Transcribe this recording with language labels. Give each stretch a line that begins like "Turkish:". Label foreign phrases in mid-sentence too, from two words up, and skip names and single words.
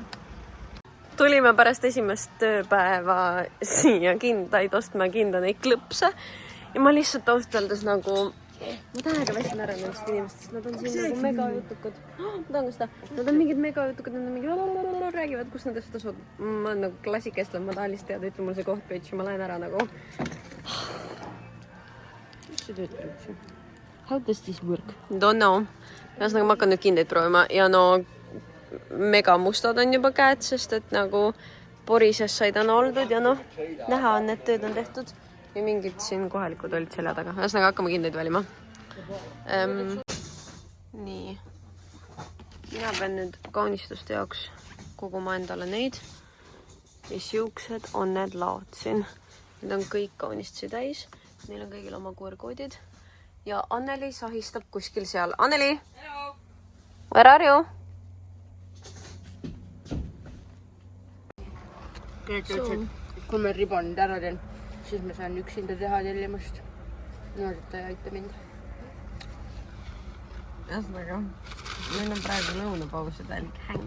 Estonian: Tulime pärast esimest tööpäeva siia kindaid ostma kinda neid klõpse ja ma lihtsalt ausalt öeldes nagu ma täiega väsin ära nendest inimestest, nad on siin nagu megajutukad. Ma tahan ka seda, nad on mingid megajutukad, nad on mingid räägivad, kus nad asjad asuvad. Ma olen nagu klassikestlane, ma tahan lihtsalt teada, ütle mulle see koht bitch ja ma lähen ära nagu. Mis see töötab üldse?
English: How does this work? Don't know.
Estonian: Ühesõnaga ma hakkan nüüd kindeid proovima ja no mega mustad on juba käed, sest et nagu porises said on oldud ja noh, näha on, et tööd on tehtud. Ja mingid siin kohalikud olid selja taga. Ühesõnaga hakkame kindeid valima. Nii. Mina pean nüüd kaunistuste jaoks koguma endale neid. Ja siuksed on need laod siin. Need on kõik kaunistusi täis. Neil on kõigil oma QR-koodid. Ja Anneli sahistab kuskil seal. Anneli!
English: Hello! Where are you?
Estonian: Kõik ütlesid, kui me ribonid ära teen, siis ma saan üksinda teha tellimust. Niimoodi, et ta ei aita mind. Ühesõnaga, meil on praegu lõunapaus ja täielik häng.